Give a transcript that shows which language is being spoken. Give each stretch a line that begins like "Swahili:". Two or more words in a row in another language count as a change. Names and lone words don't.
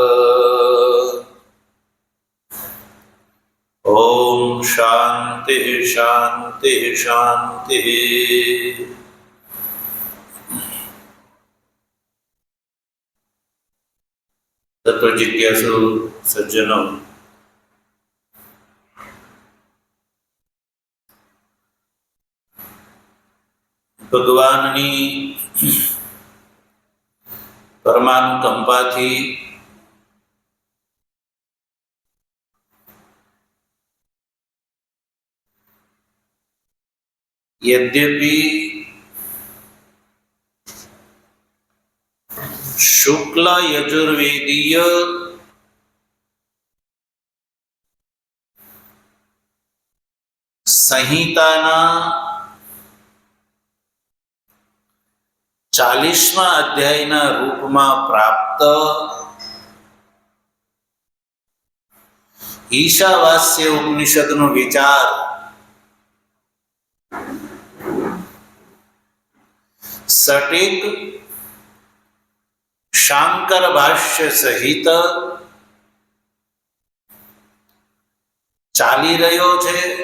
Sanskrit: ओम शांति शांति शांति।
Hindi: तत्व जिज्ञासु सज्जनों,
Gujarati: ભગવાનની પરમાનુકંપાથી યદ્યપિ શુક્લ યજુર્વેદીય સંહિતાના 40મા અધ્યાયના રૂપમાં પ્રાપ્ત ઈશાવાસ્ય ઉપનિષદનો વિચાર સટીક શાંકર ભાષ્ય સહિત ચાલી રહ્યો છે।